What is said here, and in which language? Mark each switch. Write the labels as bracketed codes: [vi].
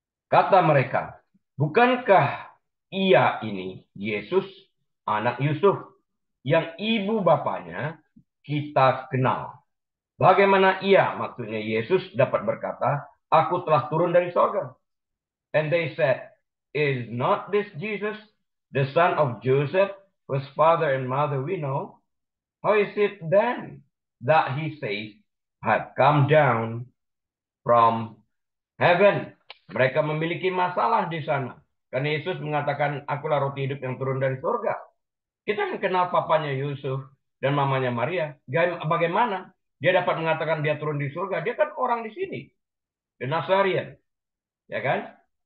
[id] Kata mereka, bukankah ia ini Yesus, anak Yusuf, yang ibu bapanya kita kenal? Bagaimana ia, maksudnya Yesus, dapat berkata, aku telah turun dari sorga? [en] And they said, is not this Jesus, the son of Joseph, whose father and mother we know? How is it then that he says, have come down from heaven? [id] Mereka memiliki masalah di sana. Karena Yesus mengatakan, akulah roti hidup yang turun dari surga. Kita yang kenal papanya Yusuf dan mamanya Maria. Bagaimana dia dapat mengatakan dia turun di surga? Dia kan orang di sini. Di Nasarian. Ya kan?